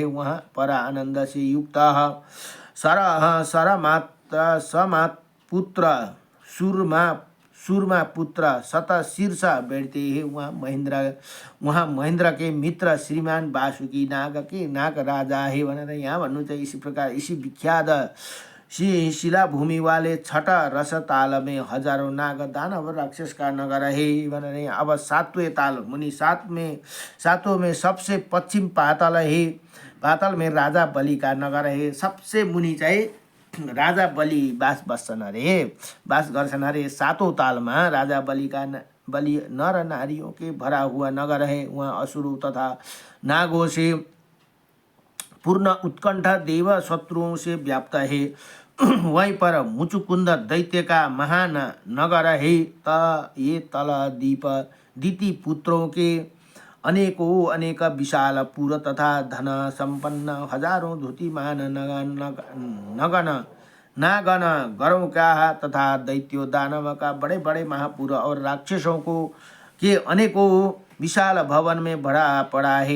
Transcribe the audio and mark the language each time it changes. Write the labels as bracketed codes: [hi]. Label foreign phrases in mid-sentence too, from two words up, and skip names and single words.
[hi] वहाँ पर आनंद से युक्त समात पुत्र सूरमा पुत्र शत शीर्ष बैठते हैं। वहाँ महेंद्र के मित्र श्रीमान वासुकी नाग राजा है [ne] भनेर यहाँ भन्नु चाहिँ। [hi] इसी प्रकार इसी विख्यात शिला भूमि वाले छठा रस ताल में 1000 नाग दानव राक्षस का नगर है भनेर। अब सातवें ताल मुनि सातों में सबसे पश्चिम पाताल है। पाताल में राजा बलि का नगर है। [ne] सबसे मुनि चाहिँ राजा बलि बास बस्छन् अरे, बास गर्छन् अरे। [hi] सातों तालमा राजा बलि नर नारियों के भरा हुआ नगर है। वहाँ असुरों तथा नागों से पूर्ण उत्कंठा देव शत्रुओं से व्याप्त है। वहीं पर मुचुकुंद दैत्य का महान नगर है। ये तल दीति पुत्रों के अनेक विशाल पुर तथा धन संपन्न 1000 धुतिमान नागन गरों का तथा दैत्यो दानव का बड़े बड़े महापुर और राक्षसों के अनेकों विशाल भवन में भरा पड़ा है।